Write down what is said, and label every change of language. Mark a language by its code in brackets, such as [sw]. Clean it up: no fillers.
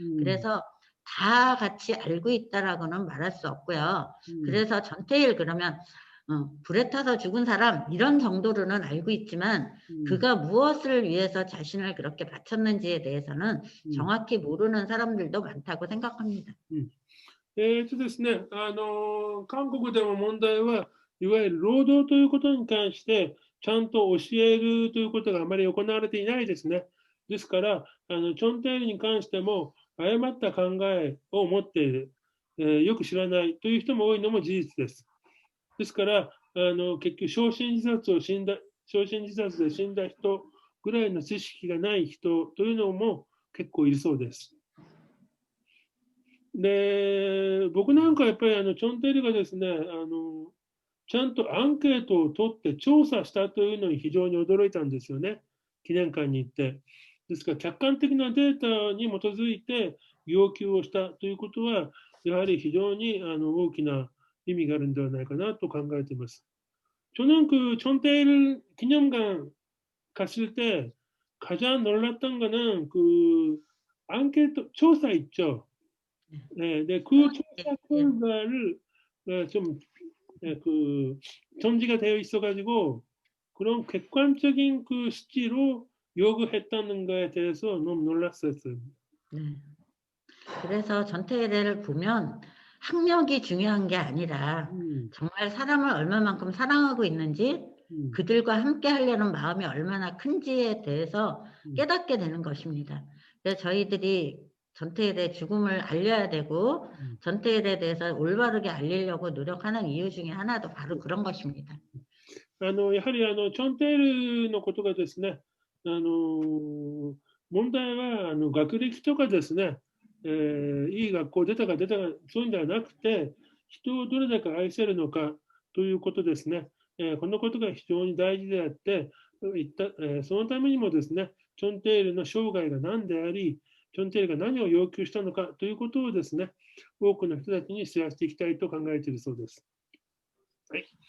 [ko] 그래서 다 같이 알고 있다라고는 말할 수 없고요. 그래서 전태일 그러면 불에 타서 죽은 사람 이런 정도로는 알고 있지만 그가 무엇을 위해서 자신을 그렇게 바쳤는지에 대해서는 정확히 모르는 사람들도 많다고 생각합니다. [ja] ですね、韓国でも問題はいわゆる労働ということに関してちゃんと教えるということがあまり行われていないですね。ですから、チョンテールに関しても誤った考えを持っている、よく知らないという人も多いのも事実です。ですから、結局、焼身自殺で死んだ人ぐらいの知識がない人というのも結構いるそうです。で、僕なんかやっぱりチョンテールがですね、ちゃんとアンケートを取って調査したというのに非常に驚いたんですよね、記念館に行って。ですから、客観的なデータに基づいて要求をしたということは、やはり非常に大きな意味があるんではないかなと考えています。 [ko] 저는 그 촌테일 기념관 갔을 때 가장 놀랐던 거는 그 앙케이트 조사 있죠. 네, 그 조사 결과를 좀 그 정지가 되어 있어가지고 그런 객관적인 그 수치로 요구했다는 거에 대해서 너무 놀랐어요. 그래서 전태일을 보면 학력이 중요한 게 아니라 정말 사람을 얼마만큼 사랑하고 있는지 그들과 함께 하려는 마음이 얼마나 큰지에 대해서 깨닫게 되는 것입니다. 그래서 저희들이 전태일의 죽음을 알려야 되고 전태일에 대해서 올바르게 알리려고 노력하는 이유 중에 하나도 바로 그런 것입니다. [ja] やはりチョンテールのことがですね、問題は学歴とかですね、いい学校出たかそういうんではなくて、人をどれだけ愛せるのかということですね。このことが非常に大事であって、そのためにもですね、チョンテールの生涯が何であり、チョンテールが何を要求したのかということをですね、多くの人たちに知らせていきたいと考えているそうです。はい。